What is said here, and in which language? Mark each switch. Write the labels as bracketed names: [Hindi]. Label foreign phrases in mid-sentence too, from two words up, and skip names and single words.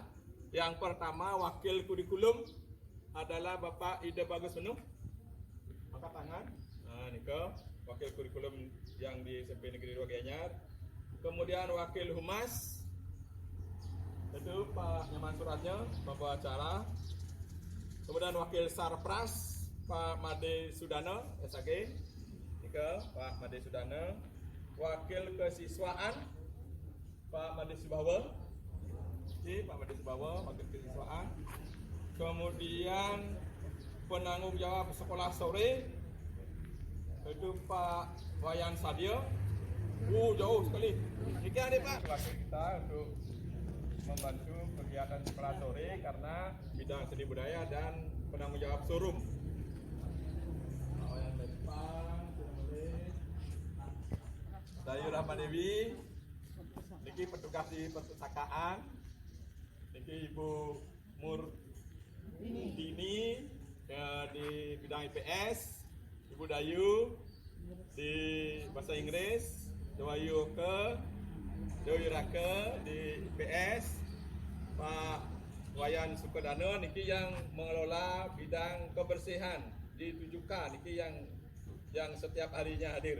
[Indonesian] Yang pertama wakil kurikulum adalah Bapak Ida Bagus Menuh. Angkat tangan. Nah, Niko, wakil kurikulum yang di SMP Negeri 2 Gianyar. Kemudian wakil humas itu Pak Nyaman Suratnya, pembawa acara. Kemudian wakil sarpras Pak Made Sudana SAG. Niko, Pak Made Sudana. Wakil kesiswaan Pak Made Subawa. Pak Made Subawa, wakil kesiswaan. Kemudian penanggung jawab sekolah sore itu Pak Wayan Sadio. Jauh sekali. Demikian deh Pak. Wakil kita untuk membantu kegiatan sekolah sore karena bidang seni budaya dan penanggung jawab showroom. Pak Wayan Depan, Dayu Rahmadewi, niki petugas di perpustakaan, niki Ibu Murdini di bidang IPS, Ibu Dayu di bahasa Inggris, Dewayu Raka di IPS, Pak Wayan Sukodano niki yang mengelola bidang kebersihan di 7K niki yang setiap harinya hadir.